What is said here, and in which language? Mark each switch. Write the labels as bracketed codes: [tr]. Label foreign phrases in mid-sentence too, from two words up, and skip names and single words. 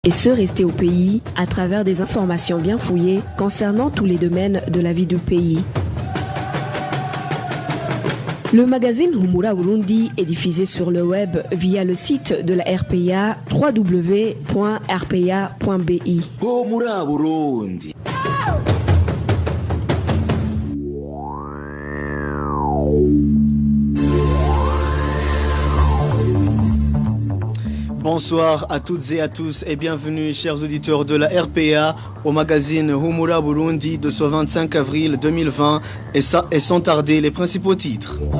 [fr] et se rester au pays à travers des informations bien fouillées concernant tous les domaines de la vie du pays. Le magazine Humura Burundi est diffusé sur le web via le site de la RPA www.rpa.bi. Humura Burundi. Bonsoir à toutes et à tous et bienvenue chers auditeurs de la RPA au magazine Humura Burundi de ce 25 avril 2020 et sans tarder les principaux titres.